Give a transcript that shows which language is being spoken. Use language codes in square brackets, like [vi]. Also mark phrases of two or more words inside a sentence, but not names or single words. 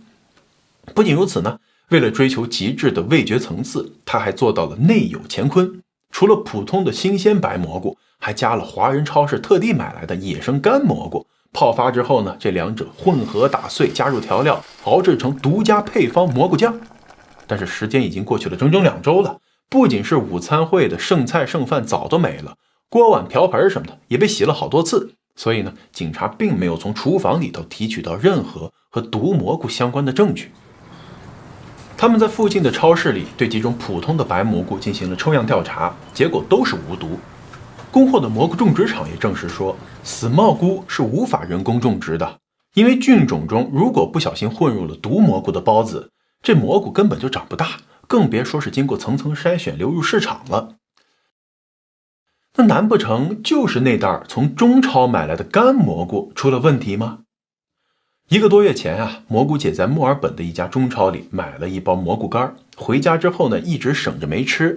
[zh] 不僅如此呢，為了追求極致的味覺層次，她還做到了內有乾坤。除了普通的新鮮白蘑菇，還加了華人超市特地買來的野生乾蘑菇。泡發之後呢，這兩者混合打碎，加入調料，熬制成獨家配方蘑菇醬。但是時間已經過去了整整2周了，不僅是午餐會的剩菜剩飯早都沒了， 鍋碗瓢盆什麼的也被洗了好多次，所以呢，警察并没有從廚房裡頭提取到任何和毒蘑菇相關的證據。他們在附近的超市裡對幾種普通的白蘑菇進行了抽樣調查，結果都是無毒。供貨的蘑菇種植場也證實說，死帽菇是無法人工種植的，因為菌種中如果不小心混入了毒蘑菇的孢子，這蘑菇根本就长不大，更別說是經過层层篩選流入市場了。那難不成就是那袋從中超買來的乾蘑菇出了問題嗎？1個多月前啊，蘑菇姐在墨爾本的一家中超裡買了一包蘑菇乾，回家之後呢，一直省着沒吃。